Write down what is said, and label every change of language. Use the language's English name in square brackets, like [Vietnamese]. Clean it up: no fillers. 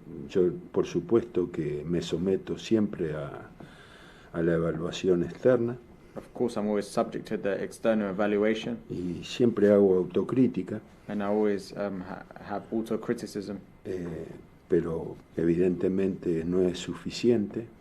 [Spanish] Yo por supuesto que me someto siempre a la evaluación externa [English] Of course, I'm always subject to the external evaluation, [Spanish] y siempre hago autocrítica, [English] and I always have auto-criticism, [Spanish] pero evidentemente no es suficiente